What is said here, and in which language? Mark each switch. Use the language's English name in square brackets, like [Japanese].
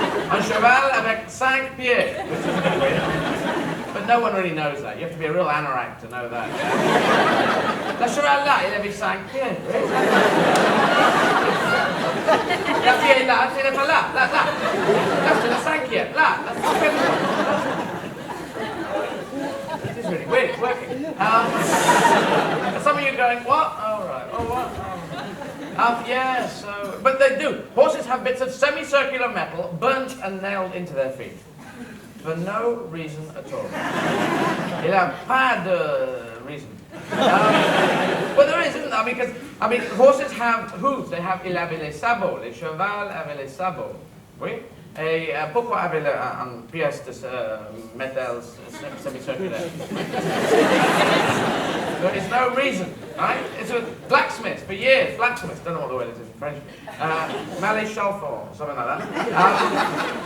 [French] Un cheval avec 5 pieds, [English] which is a bit weird. But no one really knows that. You have to be a real anorak to know that. [French] Le cheval là, il avait 5 pieds. La pied là, il n'est pas là, là. Là, c'est le 5e, là. [English] This is really weird, it's working. Some of you are going, what? Oh, right. Oh, what? Yeah, so... But they do. Horses have bits of semicircular metal burnt and nailed into their feet. For no reason at all. [French] Il n'y a pas de reason. [English] But there is, isn't there? I mean, horses have hooves. They have, [French] il avait les sabots. Les chevals avaient les sabots. Oui? Et pourquoi avait une pièce de métal semicirculaire? [English] There is no reason, right? It's a blacksmith for years. Blacksmith, don't know what the word is in French. Maréchal or something like that.